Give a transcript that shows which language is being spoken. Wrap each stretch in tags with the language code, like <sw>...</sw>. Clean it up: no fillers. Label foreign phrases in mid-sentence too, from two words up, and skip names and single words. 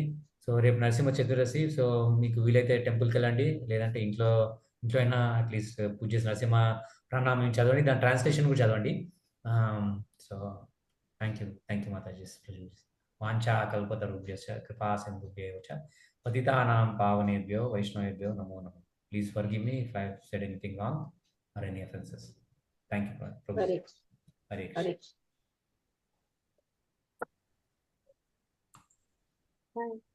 <te>సో రేపు నరసింహ చతుర్దశి, సో మీకు వీలైతే టెంపుల్కి వెళ్ళండి, లేదంటే ఇంట్లో అయినా</te> <en>at least</en> <te>పూజ చేసి నరసింహ ప్రణామం చదవండి, దాని ట్రాన్స్లేషన్ కూడా చదవండి.</te> <en>so thank you matajis prabhujis.</en> <sa>వాంఛా కల్పతరుభ్యశ్చ కృపా సింధుభ్యో చ పతితానాం పావనేభ్యో వైష్ణవేభ్యో నమో నమః.</sa> <en>Please forgive me if I have said anything wrong or any offenses. Thank you, Prabhu.</en> <sa>హరే Hare Krishna. హరే</sa> <en>Bye.</en>